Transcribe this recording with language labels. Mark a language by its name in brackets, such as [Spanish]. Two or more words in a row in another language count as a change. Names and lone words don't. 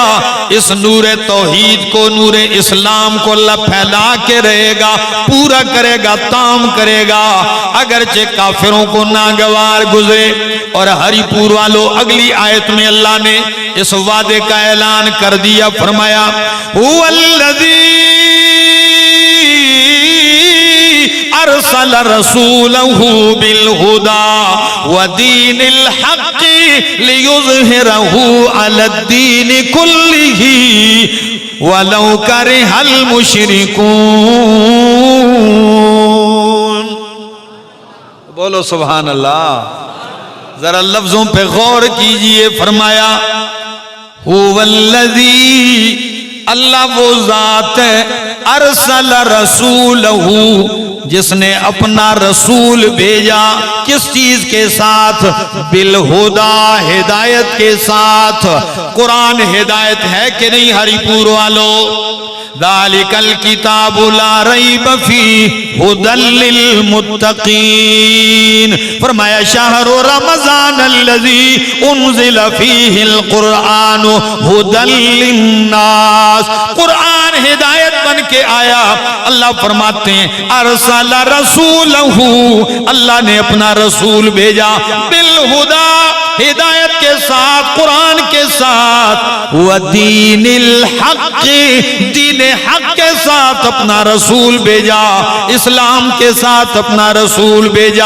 [Hindi] इस नूरे तौहीद को, नूरे इस्लाम को अल्लाह फैला के रहेगा, पूरा करेगा, ताम करेगा, अगरचे काफिरों को नागवार गुजरे। और हरिपुर वालों, अगली आयत में अल्लाह ने इस वादे का ऐलान कर दिया। [Arabic] فرمايا هو الذي أرسل رسوله بالهدى ودين الحق ليظهره على الدين كله ولو كره المشركون. [Hindi] बोलो [Arabic] سبحان الله. [Hindi] जरा लफ्जों पे गौर कीजिए। फरमाया हुवल्लज़ी, अल्लाह वो जात है, [Arabic] أرسل رسوله, [Hindi] जिसने अपना रसूल भेजा, किस चीज के साथ? बिलहुदा, हिदायत के साथ। कुरान हिदायत है कि नहीं हरिपुर वालों? [Arabic] ذلك الكتاب لا ريب فيه هدى للمتقين. फरमाया شهر رمضان الذي أنزل فيه القرآن هدى للناس. [Hindi] कुरआन हिदायत बन के आया। अल्लाह फरमाते हैं [Arabic] أرسل رسوله, [Hindi] अल्लाह ने अपना रसूल भेजा, [Arabic] بالهدى, [Hindi] हिदायत के साथ, कुरान के साथ, [Arabic] ودين الحق, [Hindi] दीन हक के साथ अपना रसूल भेजा, इस्लाम के साथ अपना रसूल भेजा।